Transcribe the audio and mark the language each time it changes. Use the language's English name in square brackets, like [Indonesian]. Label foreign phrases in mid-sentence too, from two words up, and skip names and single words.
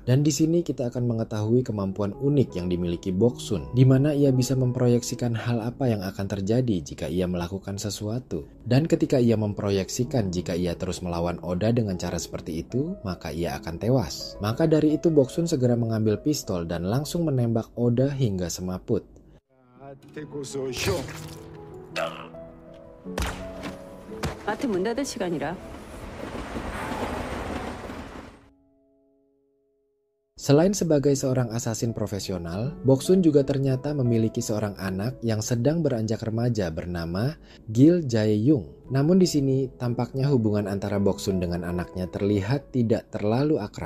[Indonesian] Dan di sini kita akan mengetahui kemampuan unik yang dimiliki Boksun, di mana ia bisa memproyeksikan hal apa yang akan terjadi jika ia melakukan sesuatu. Dan ketika ia memproyeksikan jika ia terus melawan Oda dengan cara seperti itu, maka ia akan tewas. Maka dari itu Boksun segera mengambil pistol dan langsung menembak Oda hingga semaput. [Korean] 마트 문 닫을 시간이라. [Indonesian] Selain sebagai seorang asasin profesional, Boksun juga ternyata memiliki seorang anak yang sedang beranjak remaja bernama Gil Jae-young. Namun di sini tampaknya hubungan antara Boksun dengan anaknya terlihat tidak terlalu akrab.